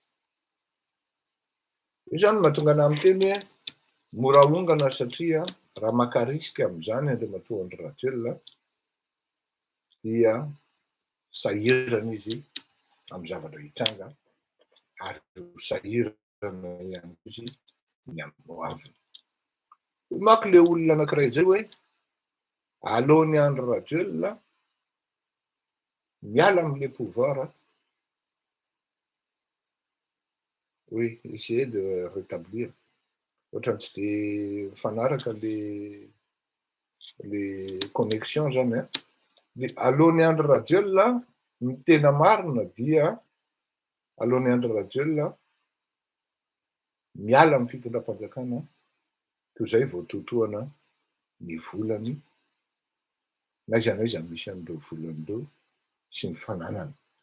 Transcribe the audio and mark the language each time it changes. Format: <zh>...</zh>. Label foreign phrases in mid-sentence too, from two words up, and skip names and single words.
<mg>Io zany mahatonga anahy miteny hoe mora ongana satria raha maka risika amin'izany Andriamatoa Andry Rajoelina dia sahirana izy amin'ny zavatra hitranga ary sahirana ihany izy ny amin'ny hoaviny. Maky le olona anankiray zay hoe aleon'ny Andry Rajoelina miala amin'le pouvoir,</mg> <fr>oui, essayer de rétablir,</fr> <mg>ohatrany tsy de mifanaraka le connexion zany a. Aleon'ny Andry Rajoelina ny tena marina dia aleon'ny Andry Rajoelina miala amin'ny fitondram-panjakana toy izay voatotoana ny volany na iza na iza misy an'ireo volan'ireo sy ny fananany.</mg>